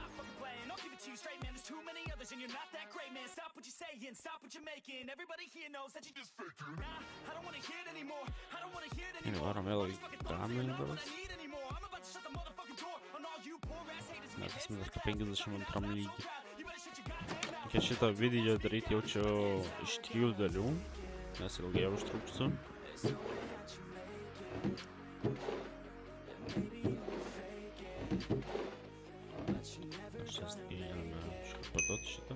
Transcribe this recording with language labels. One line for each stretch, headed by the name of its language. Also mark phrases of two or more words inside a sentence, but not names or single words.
English: Stop what you're saying, stop what you're making. Everybody here knows that you just faking. Nah, I don't wanna hear it anymore. I don't wanna hear it anymore.
Lithuanian: Varom vėl į gaminį bros.
English: I'm about to shut the motherfucking door on all you poor ass haters.
Lithuanian: Mes esame dar 52 lygį. Reikia šitą video daryti jaučiu iš 3 dalių, nes ilgai užtruksiu. Aš čia galime padoti šitą.